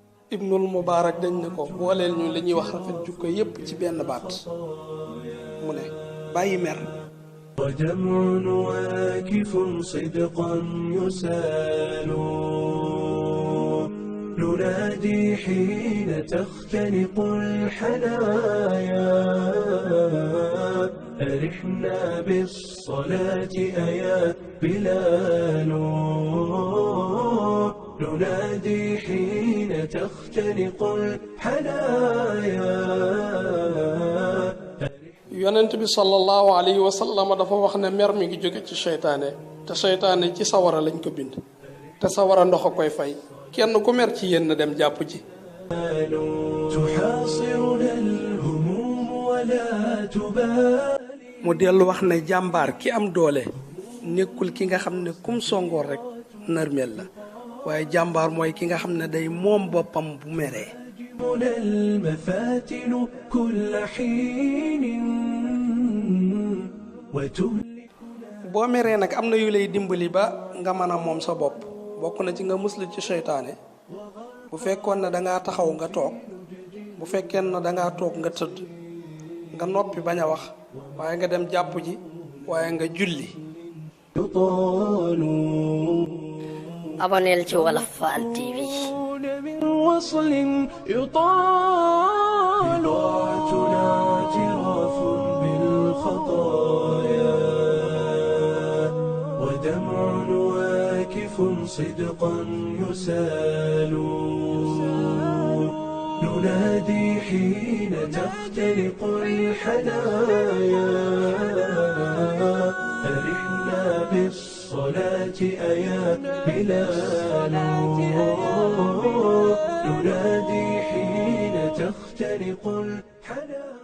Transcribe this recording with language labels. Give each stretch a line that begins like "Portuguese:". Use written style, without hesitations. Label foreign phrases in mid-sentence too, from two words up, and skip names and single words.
Wolof: ibnul Mubaarak dañ ne ko booleel ñu li ñuy wax rafet jukko yépp ci benn baat mu ne bàyyi mer.
Arabic: ودمع واكف صدقا يسال ننادي حين تختنق الحنايا أرحنا بالصلاة أيا بلال ننادي حين تختنق الحنايا.
Wolof: yonent bi
Arabic: صلى الله عليه وسلم
Wolof: dafa wax ne mer mi ngi jóge ci seytaane te seytaane ci sawara lañ ko bind te sawara ndox a koy fay kenn ku mer ci yéen dem jàpp ci. mu dellu wax ne jàmbaar ki am doole nekkul ki nga xam ne kum songoor rek nërmeel la waaye jàmbaar mooy ki nga xam ne day moom boppam bu meree.
Arabic: المفاتن كل حين
Wolof: boo meree nag am na yu lay dimbali ba nga mën a moom sa bopp bokk na ci nga muslu ci seytaane bu fekkoon ne dangaa taxaw nga toog bu fekkee ne dangaa toog nga tëdd nga noppi bañ a wax waaye nga dem jàpp ji waaye nga julli. aboneel ci Wolof Fall TV.
Arabic: من وصل يطال اعتراف بالخطايا ودمع واكف صدقا يسال ننادي حين تختلق الحنايا أرحنا بالصلاة أيا بلال ننادي حين تختلق الحنايا.